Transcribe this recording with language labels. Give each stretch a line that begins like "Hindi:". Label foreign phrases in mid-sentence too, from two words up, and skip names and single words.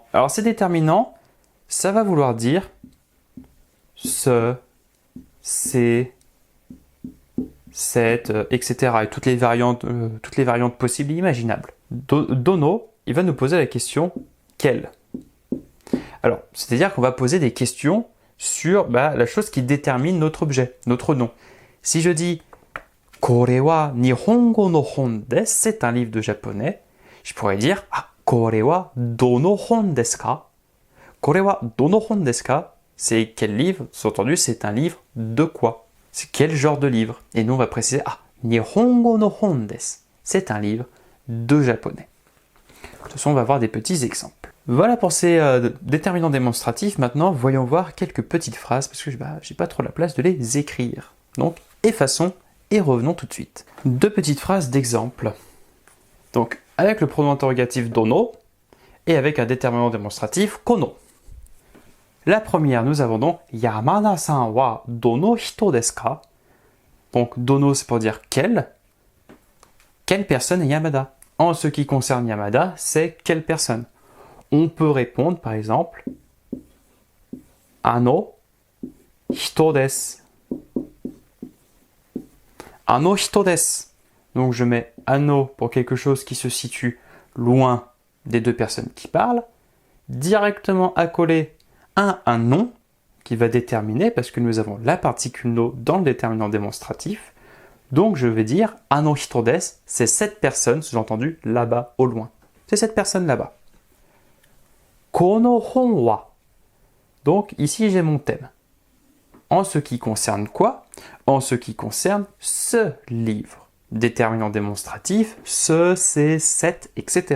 French: Alors ces déterminants, ça va vouloir dire ce, c'est, cette, etc. Et toutes les variantes possibles et imaginables. Dono, il va nous poser la question quel? Alors, c'est-à-dire qu'on va poser des questions sur la chose qui détermine notre objet, notre nom. Si je dis
Japanese: これは日本語の本です,
French: c'est un livre de japonais, je pourrais dire
Japanese: これはどの本ですか? これはどの本ですか?
French: C'est quel livre? Sous-entendu, c'est un livre de quoi? C'est quel genre de livre? Et nous, on va préciser
Japanese: 日本語の本です.
French: C'est un livre de japonais. De toute façon, on va voir des petits exemples. Voilà pour ces déterminants démonstratifs. Maintenant, voyons voir quelques petites phrases parce que j'ai pas trop la place de les écrire. Donc, effaçons et revenons tout de suite. Deux petites phrases d'exemple. Donc, avec le pronom interrogatif dono et avec un déterminant démonstratif kono. La première, nous avons donc
Japanese: 山田さんはどの人ですか?
French: Donc, dono, c'est pour dire quelle. Quelle personne est Yamada? En ce qui concerne Yamada, c'est quelle personne? On peut répondre, par exemple,
Japanese: あの人です. あの人です.
French: Donc je mets ano pour quelque chose qui se situe loin des deux personnes qui parlent, directement accolé à un nom qui va déterminer, parce que nous avons la particule no dans le déterminant démonstratif. Donc je vais dire
Japanese: あの人です,
French: c'est cette personne, sous-entendu là-bas au loin. C'est cette personne là-bas.
Japanese: この本は.
French: Donc ici j'ai mon thème. En ce qui concerne quoi? En ce qui concerne ce livre. Déterminant démonstratif, ce, c'est, cette, etc.